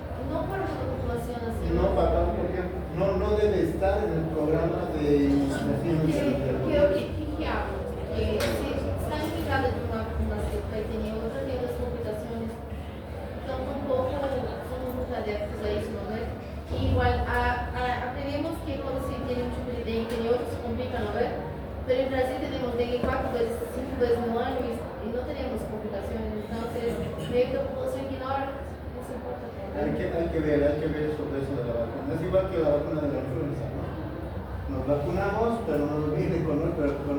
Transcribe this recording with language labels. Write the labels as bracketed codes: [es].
[es] No para la población así. No, para porque no debe estar en el programa de inmunización. Creo que hablo. Si está indicada de una cepa y tenía otras complicaciones, [pt] então somos muito adeptos a isso, não é? E igual, aprendemos que quando se tem um tipo de dengue, tem outros que complicam, não é? [es] Pero en Brasil tenemos dengue 4 veces, 5 veces no año y no tenemos complicaciones, entonces medio que la población ignora, no se importa. Hay que ver sobre eso de la vacuna. Es igual que la vacuna de la influenza, ¿no? Nos vacunamos, pero nos viene con otra, ¿qué es?